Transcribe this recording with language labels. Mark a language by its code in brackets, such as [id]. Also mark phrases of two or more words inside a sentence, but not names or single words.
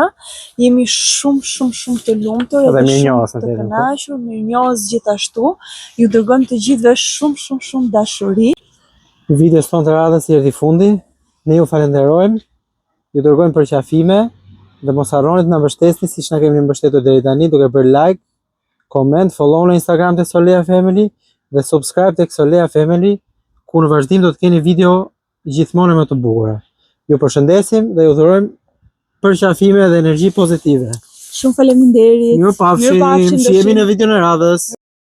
[sq] Jemi shumë të lumtur edhe shumë të kënaqur, mirënjohës gjithashtu. Ju dërgojmë të gjithëve shumë dashuri. Videos tonë të radhës I erdhi fundi. Ne ju falenderojmë. Ju dërgojmë përqafime dhe mos harroni të na mbështesni siç na keni mbështetur deri tani duke bërë [en] like, comment, follow [sq] në Instagram të Solea Family dhe subscribe tek Solea Family, ku në vazhdim do të keni video gjithmonë më të bukura. Ju përshëndesim dhe ju dhurojmë përqafime dhe energji pozitive. Shumë faleminderit. Mirupafshim, shihemi në videon e radhës.